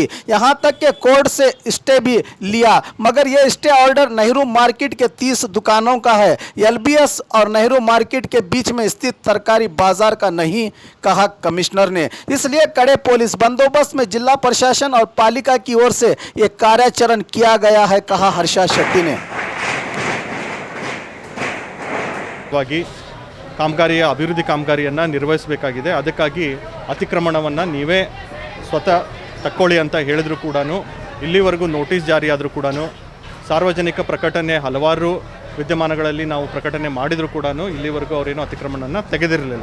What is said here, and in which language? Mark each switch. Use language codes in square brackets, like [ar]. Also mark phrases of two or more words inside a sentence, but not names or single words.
[hi] यहां तक के कोर्ट से स्टे भी लिया, मगर यह [en] stay order [hi] नेहरू मार्केट के 30 दुकानों का है, एलबीएस और नेहरू मार्केट के बीच में स्थित तरकारी बाजार का नहीं, कहा कमिश्नर ने। इसलिए कड़े पुलिस बंदोबस्त में जिला प्रशासन और पालिका की ओर से एक कार्याचरण किया गया है, कहा हर्षा शेट्टी ने। [kn] ಕಾಮಗಾರಿಯ ಅಭಿವೃದ್ಧಿ ಕಾಮಗಾರಿಯನ್ನು ನಿರ್ವಹಿಸಬೇಕಾಗಿದೆ. ಅದಕ್ಕಾಗಿ ಅತಿಕ್ರಮಣವನ್ನು ನೀವೇ ಸ್ವತಃ ತಕ್ಕೊಳ್ಳಿ ಅಂತ ಹೇಳಿದ್ರು ಕೂಡ, ಇಲ್ಲಿವರೆಗೂ ನೋಟಿಸ್ ಜಾರಿ ಆದರೂ ಕೂಡ, ಸಾರ್ವಜನಿಕ ಪ್ರಕಟಣೆ ಹಲವಾರು ವಿದ್ಯಮಾನಗಳಲ್ಲಿ ನಾವು ಪ್ರಕಟಣೆ ಮಾಡಿದರೂ ಕೂಡ ಇಲ್ಲಿವರೆಗೂ ಅವರೇನು ಅತಿಕ್ರಮಣವನ್ನು ತೆಗೆದಿರಲಿಲ್ಲ.